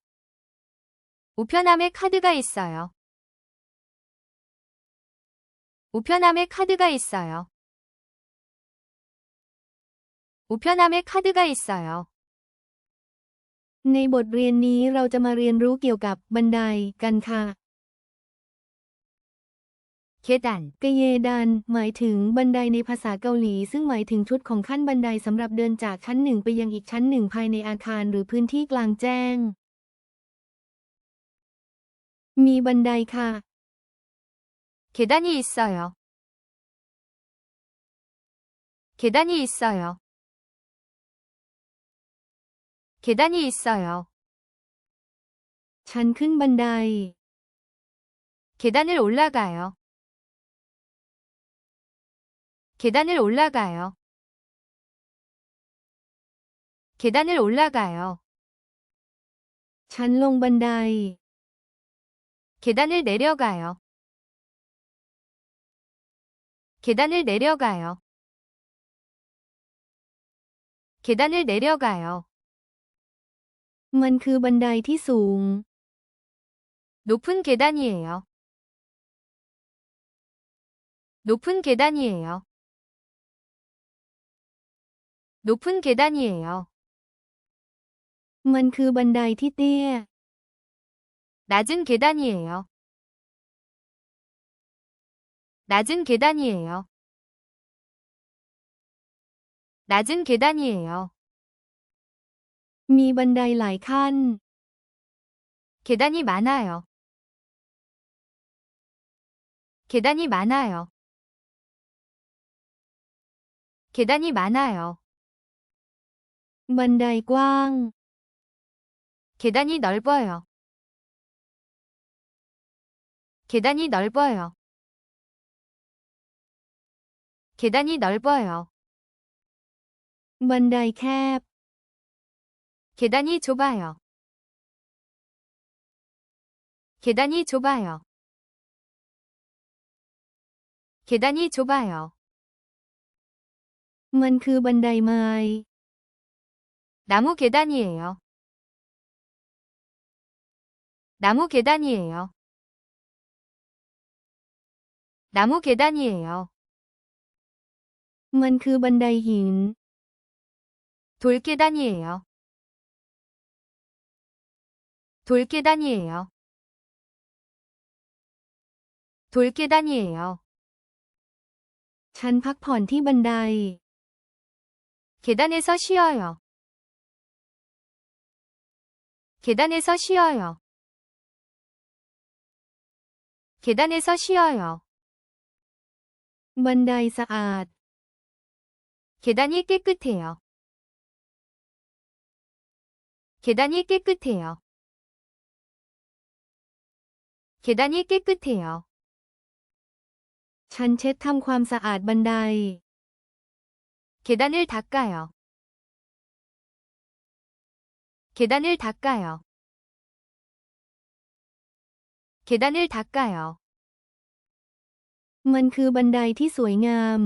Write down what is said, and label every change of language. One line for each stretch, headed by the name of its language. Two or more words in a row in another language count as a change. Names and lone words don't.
Korean: 우편함에 카드가 있어요. 우편함에 카드가 있어요. 우편함에 카드가 있어요.
Thai: ในบทเรียนนี้เราจะมาเรียนรู้เกี่ยวกับบันไดกันค่ะ
Korean: 계단,
Thai: กะเยดันหมายถึงบันไดในภาษาเกาหลีซึ่งหมายถึงชุดของขั้นบันไดสำหรับเดินจากชั้นหนึ่งไปยังอีกชั้นหนึ่งภายในอาคารหรือพื้นที่กลางแจ้ง มีบันไดค่ะ
Korean: 계단이 있어요. 계단이 있어요. 계단이 있어요.
Thai: ฉันขึ้นบันได
Korean: 계단을 올라가요. 계단을 올라가요. 계단을 올라가요.
Thai: ฉันลงบันได
Korean: 계단을 내려가요. 계단을 내려가요. 계단을 내려가요.
Thai: มันคือบันไดที่สูง
Korean: 높은 계단이에요. 높은 계단이에요. 높은 계단이에요.
Thai: มันคือบันไดที่เตี้ย
Korean: 낮은 계단이에요. 낮은 계단이에요. 낮은 계단이에요.
Thai: มีบันไดหลายขั้น
Korean: 계단이 많아요. 계단이 많아요. 계단이 많아요.
Thai: บันไดกว้าง
Korean: 계단이 넓어요. 계단이 넓어요. 계단이 넓어요.
Thai: บันไดแคบ
Korean: 계단이 좁아요. 계단이 좁아요. 계단이 좁아요.
Thai: มันคือบันไดไม้
Korean: 나무 계단이에요. 나무 계단이에요. 나무 계단이에요.
Thai: มันคือบันไดหิน
Korean: 돌 계단이에요. 돌 계단이에요. 돌 계단이에요.
Thai: ฉันพักผ่อนที่บันได
Korean: 계단에서 쉬어요. 계단에서 쉬어요. 계단에서 쉬어요.
Thai: บันไดสะอาด
Korean: 계단이 깨끗해요. 계단이 깨끗해요. 계단이 깨끗해요.
Thai: ฉันเช็ดทำความสะอาดบันได
Korean: 계단을 닦아요. 계단을 닦아요. 계단을 닦아요.
Thai: มันคือบันไดที่สวยงาม